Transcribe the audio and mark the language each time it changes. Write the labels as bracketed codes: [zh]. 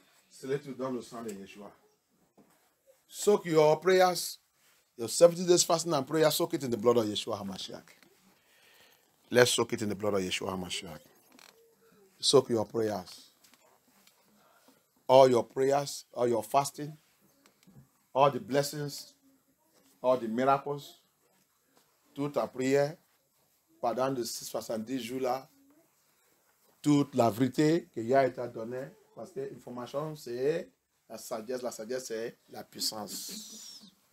[fr] Scellez-tu dans le sang de Yeshua. [en] Soak your prayers, your 70 days fasting and prayer, soak it in the blood of Yeshua HaMashiach. Let's soak it in the blood of Yeshua HaMashiach. Soak your prayers. All your prayers, all your fasting, all the blessings, all the miracles, [fr] toute ta prière pendant les 70 jours-là, toute la vérité qui a été donnée, parce que l'information, c'est la sagesse, c'est la puissance.